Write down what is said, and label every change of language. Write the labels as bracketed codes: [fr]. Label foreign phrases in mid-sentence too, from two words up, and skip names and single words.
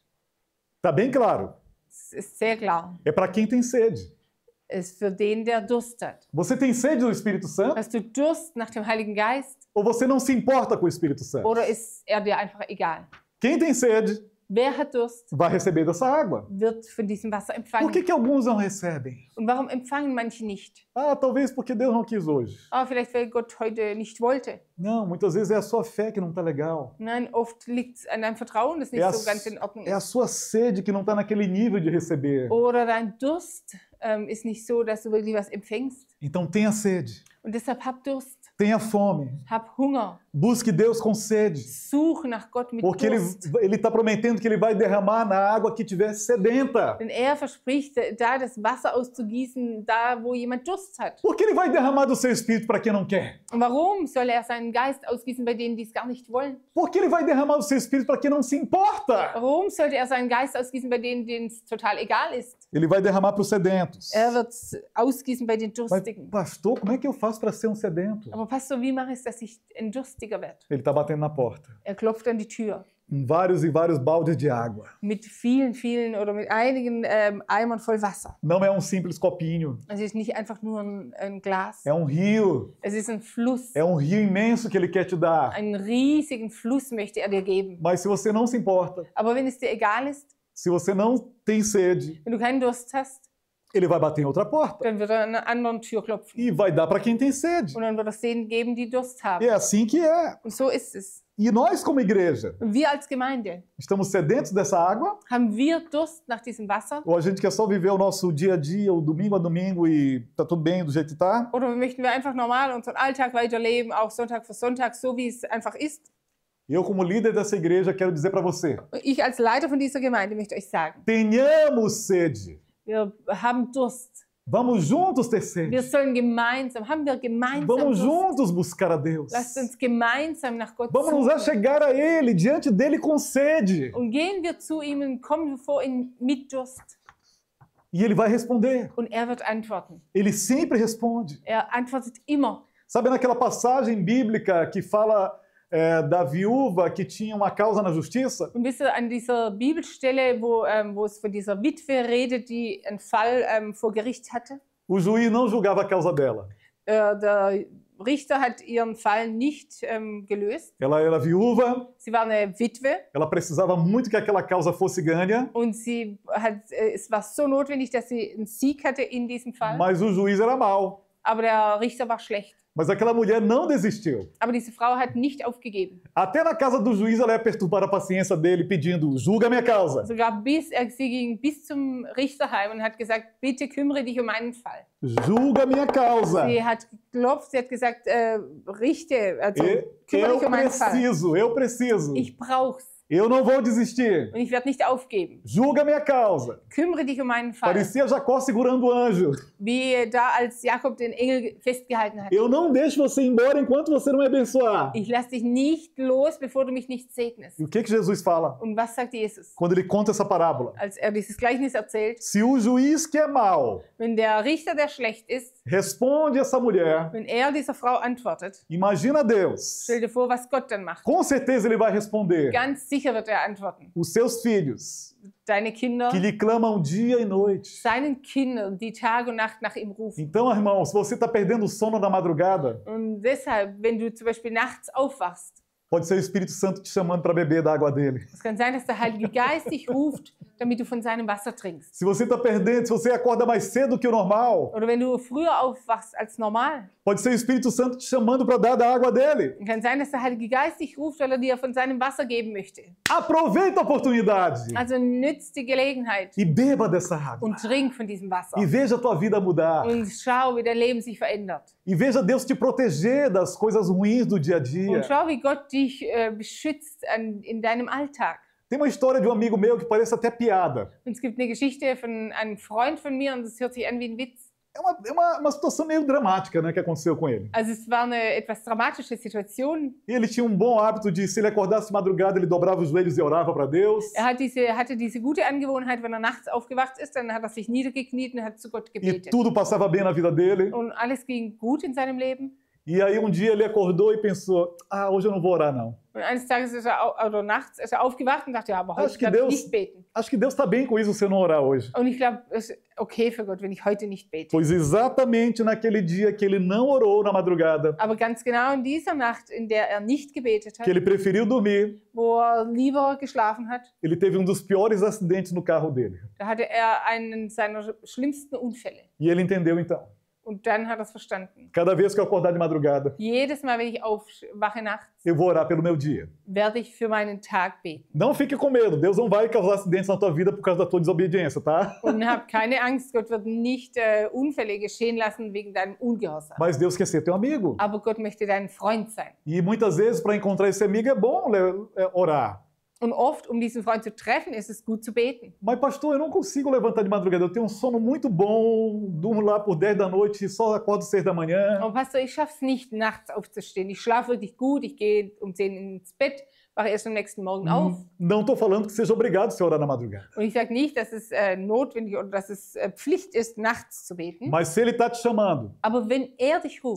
[pt] Está bem claro. [de] Es ist sehr klar. [pt] É para quem tem sede. [de] Es ist für den, der Durst hat. [pt] Você tem sede do Espírito Santo? [de] Hast du Durst nach dem Heiligen Geist [pt] Ou você não se importa com o Espírito Santo? [de] oder ist er dir einfach egal? [pt] Quem tem sede [de] Wer hat Durst, [pt] vai receber dessa água. [de] wird von diesem Wasser [pt] Por [de] empfangen. [pt] que alguns não recebem? [de] Und warum empfangen manche nicht? [pt] Ah, talvez porque Deus não quis hoje. [de] Vielleicht weil Gott heute nicht wollte. [pt] Não, muitas vezes é a sua fé que não está legal. [de] Nein, oft liegt es an deinem Vertrauen, das nicht [pt] É [de] so ganz in Ordnung [pt] é a [de] ist. [pt] sua sede que não está naquele nível de receber. [de] Oder dein Durst ist nicht so, dass du wirklich was empfängst. [pt] Então tenha sede, [de] Und deshalb hab Durst, [pt] tenha fome, [de] hab Hunger, [pt] busque Deus com sede. [de] such nach Gott mit [pt] Porque [de] Durst. [pt] Ele está prometendo que Ele vai derramar na água que estiver sedenta. [de] Denn er verspricht, da das Wasser auszugießen, da wo jemand Durst hat. [pt] Porque Ele vai derramar do seu Espírito para quem não quer. [de] Und warum soll er seinen Geist ausgießen bei denen, die es gar nicht wollen? [pt] Porque Ele vai derramar do seu Espírito para quem não se importa. [de] Warum sollte er seinen Geist ausgießen bei denen, denen es total egal ist? [pt] Ele vai derramar para os sedentos. [de] Er wird es ausgießen bei den [pt] Mas, [de] Durstigen. [pt] pastor, como é que eu faço para ser um sedento? [de] Aber Pastor, wie mache ich es, dass ich ein Durstiger werde? [pt] Ele está batendo na porta. [de] Er klopft an die Tür [pt] Com vários e vários baldes de água. [de] mit vielen oder mit einigen Eimern voll Wasser. [pt] Não é um simples copinho. [de] Es ist nicht einfach nur ein Glas. [pt] É um rio. [de] Es ist ein Fluss. [pt] É um rio imenso que Ele quer te dar. [de] Einen riesigen Fluss möchte er dir geben. [pt] Mas se você não se importa, [de] Aber wenn es dir egal ist, [pt] se você não tem sede, [de] wenn du keinen Durst hast, [pt] Ele vai bater em outra porta. [de] dann wird er an einer anderen Tür klopfen. [pt] E vai dar para quem tem sede. [de] Und dann wird er es denen geben, die Durst haben. [pt] É assim que é. [de] Und so ist es. [pt] E nós, como igreja, [de] Und wir als Gemeinde, [pt] estamos sedentos dessa água? [de] haben wir Durst nach diesem Wasser? [pt] Ou a gente quer só viver o nosso dia a dia, o domingo a domingo, e tá tudo bem do jeito que tá? [de] Oder möchten wir einfach normal unseren Alltag weiterleben, auch Sonntag für Sonntag, so wie es einfach ist? [pt] Eu, como líder dessa igreja, quero dizer para você: [de] Und ich als Leiter von dieser Gemeinde möchte euch sagen, [pt] tenhamos sede. [de] wir haben Durst. [pt] Vamos juntos ter [de] Wir [pt] sede. [de] sollen haben wir gemeinsam [pt] Vamos [de] Durst. [pt] juntos buscar a Deus. [de] Lasst uns gemeinsam nach Gott [pt] Vamos nos [de] suchen. [pt] achegar a Ele, diante dele com sede. [de] Und gehen wir zu ihm und kommen wir vor ihn mit Durst. [pt] E Ele vai responder. [de] Und er wird antworten. [pt] Ele sempre responde. [de] Er antwortet immer. [pt] Sabe naquela passagem bíblica que fala da viúva que tinha uma causa na justiça? [de] Und wisst ihr, an dieser Bibelstelle, wo es von dieser Witwe redet, die einen Fall vor Gericht hatte, [pt] O juiz não julgava a causa dela. [de] der Richter hat ihren Fall nicht gelöst. [pt] Ela era viúva, [de] Sie war eine Witwe [pt] ela precisava muito que aquela causa fosse ganha, [de] und es war so notwendig, dass sie einen Sieg hatte in diesem Fall. [pt] mas o juiz era mau. [de] Aber der Richter war schlecht. [pt] Mas aquela mulher não desistiu. [de] Aber diese Frau hat nicht aufgegeben. [pt] Até na casa do juiz ela ia perturbar a paciência dele, pedindo, julga minha causa. [de] Sogar sie ging bis zum Richterheim und hat gesagt, bitte kümmere dich um meinen Fall. [pt] Julga minha causa. [de] Sie hat geklopft, sie hat gesagt, richte, also kümmere dich um meinen Fall. [pt] Eu preciso. [de] Ich brauch's. [pt] Eu não vou desistir. [de] Und ich werde nicht aufgeben. [pt] Julga minha causa. [de] Kümmere dich um meinen Fall. [pt] Parecia Jacó segurando o anjo. [de] Wie da als Jakob den Engel festgehalten hat. [pt] Eu não deixo você ir embora enquanto você não me abençoar. [de] Ich lasse dich nicht los, bevor du mich nicht segnest. [pt] E o que Jesus fala [de] Und was sagt Jesus? [pt] quando ele conta essa parábola? [de] Als dieses Gleichnis erzählt, [pt] Se o juiz que é mau [de] wenn der Richter, der schlecht ist, [pt] responde essa mulher, [de] wenn er dieser Frau antwortet, [pt] imagina Deus. [de] stell dir vor, was Gott dann macht. [pt] Com certeza ele vai responder. [de] Ganz sicher wird er antworten. [pt] Os seus filhos, [de] Deine Kinder, [pt] que lhe clamam dia e noite. [de] seinen Kindern, die Tag und Nacht nach ihm rufen. [pt] Então, irmão, se você está perdendo o sono na madrugada, [de] Und deshalb, wenn du zum Beispiel nachts aufwachst, [pt] pode ser o Espírito Santo te chamando para beber da água dele. [de] es kann sein, dass der Heilige Geist dich ruft, damit du von seinem Wasser trinkst. [pt] Se você está perdendo, se você acorda mais cedo que o normal, [de] Oder wenn du früher aufwachst als normal, [pt] pode ser o Espírito Santo te chamando para dar da água dele. [de] kann sein, dass der Heilige Geist dich ruft, weil er dir von seinem Wasser geben möchte. [pt] Aproveita a oportunidade [de] Also nützt die Gelegenheit [pt] e beba dessa água. [de] und trink von diesem Wasser. [pt] E veja a tua vida mudar. [de] Und schau, wie dein Leben sich verändert. [pt] E veja Deus te proteger das coisas ruins do dia a dia. [de] Und schau, wie Gott dich beschützt in deinem Alltag. [pt] Tem uma história de um amigo meu que parece até piada. [de] Und es gibt eine Geschichte von einem Freund von mir und das hört sich an wie ein Witz. [pt] É uma situação meio dramática, né, que aconteceu com ele. [de] Also es war eine etwas dramatische Situation. [pt] E ele tinha um bom hábito de, se ele acordasse de madrugada, ele dobrava os joelhos e orava para Deus. [de] Er hatte diese gute Angewohnheit, wenn er nachts aufgewacht ist, dann hat er sich niedergekniet und hat zu Gott [pt] E [de] gebetet. [pt] tudo passava bem na vida dele. [de] Und alles ging gut in seinem Leben. [pt] E aí um dia ele acordou e pensou, hoje eu não vou orar não. [de] Und eines Tages oder nachts ist er aufgewacht und dachte, ja, aber heute [pt] Acho que [de] kann ich [pt] Deus, [de] nicht beten. [pt] acho que Deus está bem com isso se eu não orar hoje. [de] Und ich glaube, es ist okay für Gott, wenn ich heute nicht bete. [pt] Pois exatamente naquele dia que ele não orou na madrugada, [de] Aber ganz genau in dieser Nacht, in der er nicht gebetet hat, [pt] que ele preferiu dormir, [de] wo er lieber geschlafen hat, [pt] ele teve um dos piores acidentes no carro dele. [de] da hatte er einen seiner schlimmsten Unfälle. [pt] E ele entendeu então. [de] Und dann hat er es verstanden. [pt] Cada vez que eu acordar de madrugada, [de] Jedes Mal, wenn ich aufwache nachts, [pt] eu vou orar pelo meu dia. [de] werde ich für meinen Tag beten. [pt] Não fique com medo, Deus não vai causar acidentes na tua vida por causa da tua desobediência, tá? [de] Und hab keine Angst, Gott wird nicht Unfälle geschehen lassen wegen deinem Ungehorsam. [pt] Mas Deus quer ser teu amigo. [de] Aber Gott möchte dein Freund sein. [pt] E muitas vezes, para encontrar esse amigo, é bom orar. [de] Und oft, um diesen Freund zu treffen, ist es gut zu beten. [pt] Mas, pastor, eu não consigo levantar de madrugada. Eu tenho um sono muito bom, durmo lá por 10 da noite e só acordo 6 da manhã. [de] Aber Pastor, ich schaffe es nicht, nachts aufzustehen. Ich schlafe wirklich gut, ich gehe um 10 ins Bett, wache erst am nächsten Morgen auf. [pt] Não estou falando que seja obrigado a orar na madrugada. [de] Und ich sage nicht, dass es notwendig oder dass es Pflicht ist, nachts zu beten. [pt] Mas se ele está te chamando, [de] Aber wenn er dich ruft,